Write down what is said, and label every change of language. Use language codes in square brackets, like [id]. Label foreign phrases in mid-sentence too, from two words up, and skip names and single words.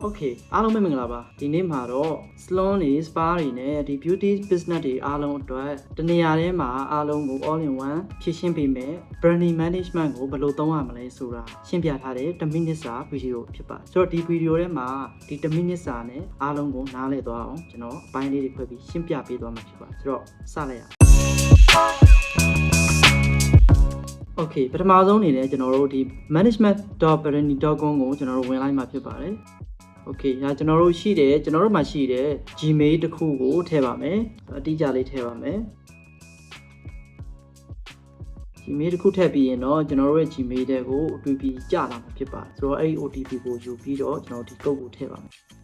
[my] Okay အားလုံးပဲမင်္ဂလာပါဒီနေ့မှာတော့ salon တွေ spa တွေနဲ့ဒီ [en] beauty business [my] တွေအားလုံးအတွက်တနေရာထဲမှာအားလုံးကို [en] all in one [my] ဖြည့်ရှင်းပေးမယ် [en] branding management [my] ကိုဘယ်လိုသုံးရမလဲဆိုတာရှင်းပြထားတဲ့10 minute စာဗီဒီယိုဖြစ်ပါတယ်ဆိုတော့ဒီဗီဒီယိုထဲမှာဒီ10 minute စာနဲ့အားလုံးကိုနားလည်သွားအောင်ကျွန်တော်အပိုင်းလေးတွေဖွဲ့ပြီးရှင်းပြပေးသွားမှာဖြစ်ပါတယ်ဆိုတော့စလိုက်ရအောင် Okay ပထမဆုံးအနေနဲ့ကျွန်တော်တို့ဒီ management.branding.com ကိုကျွန်တော်တို့ဝင်လိုက်မှာဖြစ်ပါတယ် Okay ဒါကျွန်တော်တို့ရှိတယ်ကျွန်တော်တို့မှာရှိတယ် Gmail တစ်ခုကိုထည့်ပါမယ်အတိအကျလေးထည့်ပါမယ် Gmail တစ်ခုထည့်ပြီးရင်တော့ကျွန်တော်တို့ရဲ့ Gmail တွေကိုအတူပြီးကြာလာမှာဖြစ်ပါတယ်ဆိုတော့အဲ့ဒီ OTP ကိုယူပြီးတော့ကျွန်တော်ဒီ code ကိုထည့်ပါမယ်